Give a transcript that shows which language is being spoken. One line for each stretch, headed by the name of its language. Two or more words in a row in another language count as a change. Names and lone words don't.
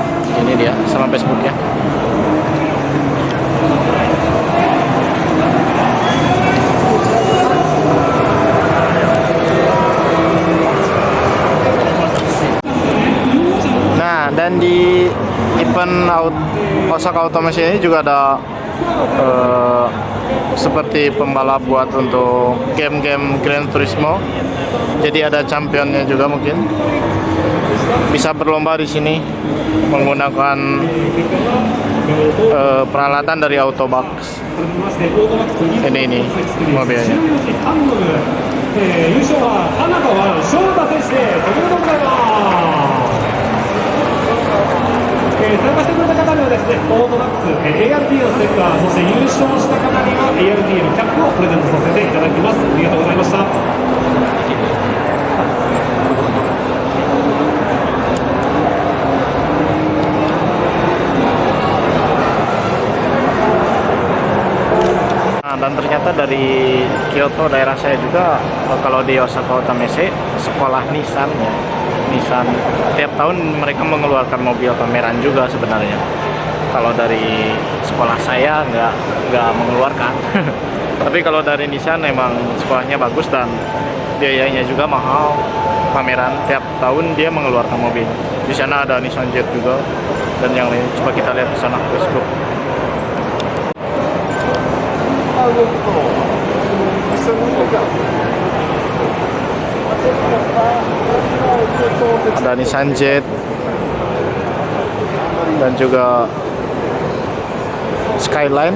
Indonesian: Ini dia, sama Facebooknya. Nah, dan di event Osaka Automation ini juga ada seperti pembalap buat untuk game-game Gran Turismo. Jadi ada championnya juga, mungkin bisa berlomba di sini menggunakan peralatan dari Autobox. Ini mobilnya.
Japanese: 優勝は花川翔太選手です。おめでとうございます。参加してくれた方にはですね、オートバックス ART のステッカー、そして優勝した方には ART のキャップをプレゼントさせていただきます。ありがとうございました。
Indonesian: Nah, dan ternyata dari Kyoto daerah saya juga, kalau di Osaka Automation sekolah Nissan ya. Nissan tiap tahun mereka mengeluarkan mobil pameran juga sebenarnya. Kalau dari sekolah saya nggak mengeluarkan. Tapi kalau dari Nissan memang sekolahnya bagus dan biayanya juga mahal. Pameran tiap tahun dia mengeluarkan mobil. Di sana ada Nissan Jet juga dan yang lain. Coba kita lihat ke sana,
English: let's go.
Indonesian: Ada Nissan Jet dan juga Skyline.